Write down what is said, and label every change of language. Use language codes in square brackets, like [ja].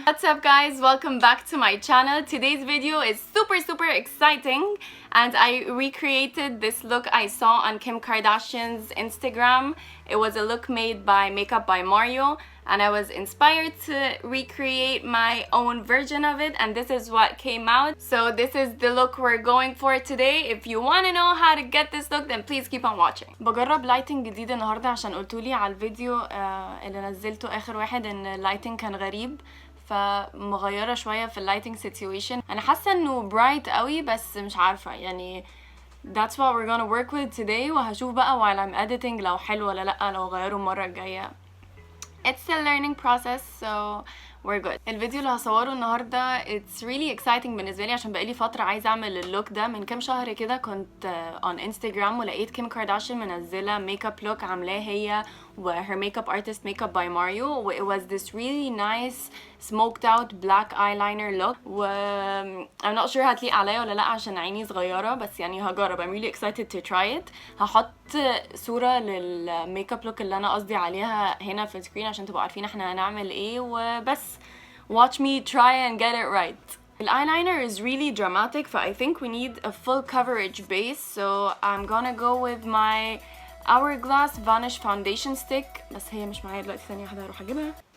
[en] What's up guys, welcome back to my channel. Today's video is super exciting and I recreated this look I saw on Kim Kardashian's Instagram. It was a look made by Makeup by Mario and I was inspired to recreate my own version of it, and this is what came out. So this is the look we're going for today. If you want to know how to get this look then please keep on watching. [ar] بجرب لايتنج جديد النهارده عشان قلتولي على الفيديو اللي نزلته اخر واحد ان اللايتنج كان غريب، فمغيره شويه في اللايتنج سيتويشن. انا حاسه انه برايت قوي بس مش عارفه يعني. [en] That's what we're gonna work with today، [ar] وهشوف بقى [en] while I'm editing [ar] لو حلو ولا لا، لو غيره المره الجايه. [en] It's a learning process so we're good. [ar] الفيديو اللي هصوره النهارده [en] it's really exciting [ar] بالنسبه لي عشان بقالي فتره عايزه اعمل اللوك ده. من كام شهر كده كنت on Instagram ولقيت كيم كارداشيان منزله ميك اب لوك عاملاه هي و [en] her makeup artist [ar] Makeup by Mario, و [en] it was this really nice smoked out black eyeliner look. [ar] و [en] I'm not sure [ar] هتليق عليا ولا لا عشان عيني صغيره، بس يعني هجرب. [en] I'm really excited to try it. [ar] هحط صوره للميك اب لوك اللي انا قصدي عليها هنا في السكرين عشان تبقوا عارفين احنا هنعمل ايه، وبس [en] watch me try and get it right. The eyeliner is really dramatic, so I think we need a full coverage base. So I'm gonna go with my Hourglass Vanish Foundation Stick. [ar] بس هي مش معايا دلوقتي، ثانية واحدة هروح اجيبها.